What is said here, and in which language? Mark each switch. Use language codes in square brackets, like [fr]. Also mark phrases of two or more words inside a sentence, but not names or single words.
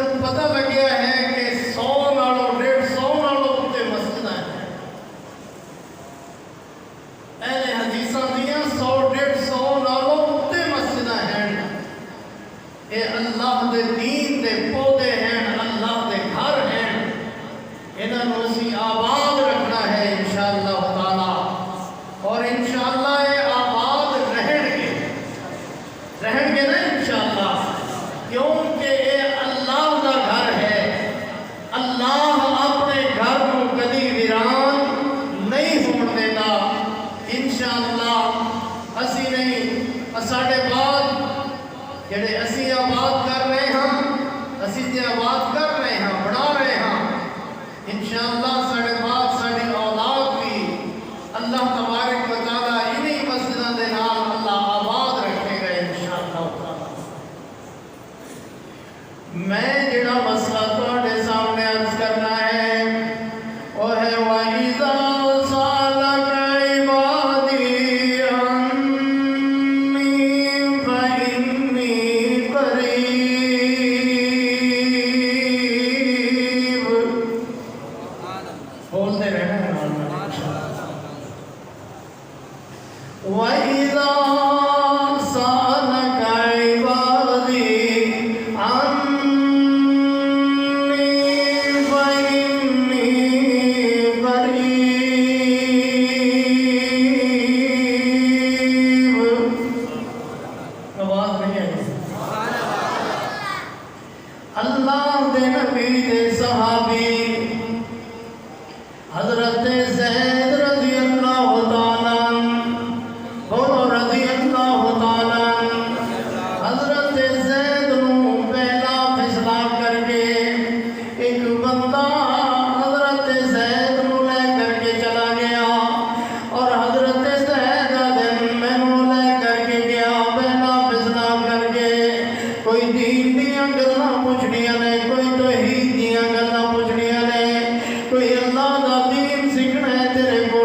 [pa] پتہ لگیا ہے کہ 100 نالوں 150 نالوں اتنے مسجد ہیں اہل حدیثاں دیاں 100 150 نالوں اتنے مسجد ہیں یہ اللہ دے دین دے پودے ہیں اللہ دے گھر ہیں انہاں نوں اسی آباد رکھنا ہے [ar] انشاءاللہ تعالی [pa] اور انشاءاللہ یہ آباد رہن [ur] گے نا انشاءاللہ کیونکہ یہ اللہ کا گھر ہے اللہ اپنے گھر کو کبھی [pa] ویران نہیں ہون دیتا انشاءاللہ اسی نہیں ساڈے بعد جڑے اسی آباد کر رہے ہیں اسی تے آباد کر رہے ہیں بڑھا رہے ہیں انشاءاللہ ساڈے بعد ساڈی اولاد بھی [ar] اللہ تبارک و تعالی [pa] انہی مسجداں دے نال اللہ آباد رکھے گا [ar] انشاءاللہ تعالی [pa] میں جڑا مسئلہ تواڈے سامنے عرض کرنا ہے وہ ہے [ar] وَإِذَا سَأَلَكَ عِبَادِي عَنِّي فَإِنِّي قَرِيبٌ [ur] بولتے رہنا ہے [ar] وَإِذَا سَأَلَكَ عِبَادِي عَنِّي فَإِنِّي [pa] قَرِيبٌ آواز نہیں ہے اللہ دے نبی دے صحابی حضرت زید [ar] رضی اللہ تعالیٰ [pa] بولو [ar] رضی اللہ [pa] تعالیٰ حضرت زید نو پہلا فیصلہ کر کے ایک بندہ حضرت زید نو لے کر کے چلا گیا اور حضرت زید دن میں نو لے کر کے گیا پہلا فیصلہ کر کے کوئی دین دیاں گلاں پوچھنیاں نے کوئی توحید دیاں گلاں پوچھنیاں نے کوئی اللہ دا دین سیکھنا ہے تیرے